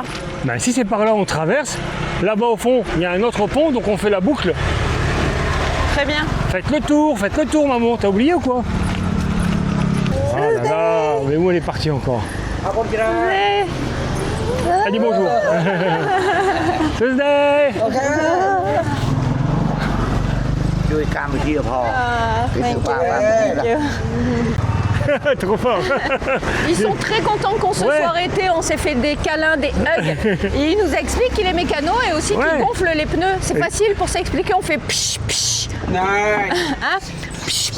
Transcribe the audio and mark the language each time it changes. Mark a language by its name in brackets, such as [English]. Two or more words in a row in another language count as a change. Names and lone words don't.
[French] Ben, si c'est par là, on traverse. Là-bas, au fond, il y a un autre pont, donc on fait la boucle. Très bien. Faites le tour, maman. T'as oublié ou quoi? Oh là là, mais où elle est partie encore? Ouais. Elle dit bonjour. Tuesday. [Khmer] ជួយកម្ពុជាផង [English] Thank you. [French] Trop fort. Ils sont très contents qu'on se Ouais. soit arrêtés, on s'est fait des câlins, des hugs. Et il nous explique qu'il est mécano et aussi Ouais. qu'il gonfle les pneus. C'est facile pour s'expliquer, on fait psh psh. [Khmer] ណែ [French] Hein? Psh, psh.